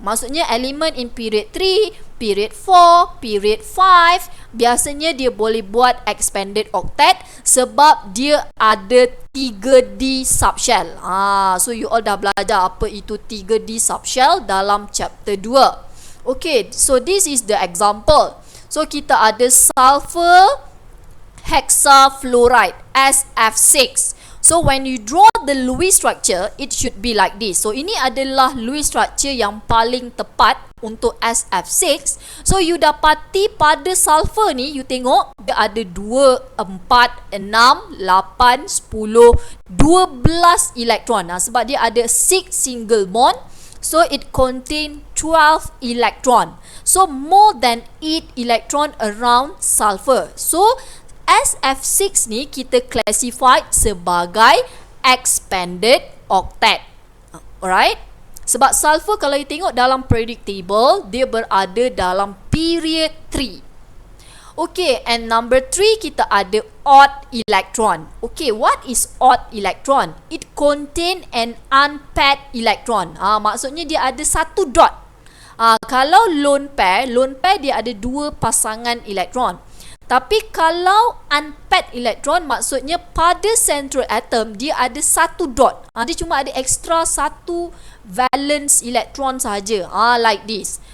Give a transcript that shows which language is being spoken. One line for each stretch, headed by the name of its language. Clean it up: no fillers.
Malay: Maksudnya
English: element in period 3, period 4, period 5,
Malay: biasanya dia boleh buat expanded octet sebab dia ada 3D subshell. So you all dah belajar apa itu 3D subshell dalam chapter 2.
English: Okay, so this is the example. So
Malay: kita ada
English: sulfur hexafluoride SF6. So when you draw the Lewis structure, it should be like this.
Malay: So ini adalah Lewis structure yang paling tepat untuk SF6. So you dapati pada sulfur ni, you tengok dia ada 2, 4, 6, 8, 10, 12 elektron. Sebab dia ada
English: 6 single bond, so it contain 12 electron. So more than 8 electron around sulfur.
Malay: So SF6 ni kita classified sebagai expanded octet. Alright? Sebab sulfur kalau you tengok dalam periodic table, dia berada dalam period 3.
English: Okay, and number 3
Malay: kita ada
English: odd electron. Okay, what is odd electron? It contain an unpaired electron.
Malay: Maksudnya dia ada satu dot. Kalau lone pair dia ada 2 pasangan elektron. Tapi kalau unpaired electron, maksudnya pada central atom dia ada satu dot. Dia cuma ada extra satu valence electron sahaja.
English: Like this.